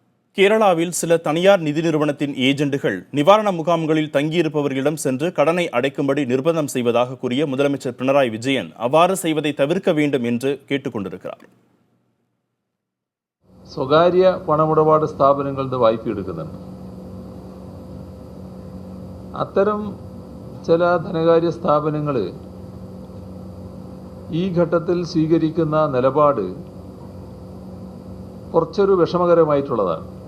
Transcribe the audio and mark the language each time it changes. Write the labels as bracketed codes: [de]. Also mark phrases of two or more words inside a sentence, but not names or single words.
[ta] கேரளாவில் சில தனியார் நிதி நிறுவனத்தின் ஏஜெண்டுகள் நிவாரண முகாம்களில் தங்கியிருப்பவர்களிடம் சென்று கடனை அடைக்கும்படி நிர்பந்தம் செய்வதாக கூறிய முதலமைச்சர் பினராயி விஜயன் அவ்வாறு செய்வதை தவிர்க்க வேண்டும் என்று கேட்டுக்கொண்டிருக்கிறார். [ml] സ്വകാര്യ പണമിടപാട് സ്ഥാപനങ്ങളുടെ വായ്പ എടുക്കുന്നുണ്ട്. അത്തരം ചില ധനകാര്യ സ്ഥാപനങ്ങൾ ഈ ഘട്ടത്തിൽ സ്വീകരിക്കുന്ന നിലപാട് കുറച്ചൊരു വിഷമകരമായിട്ടുള്ളതാണ്.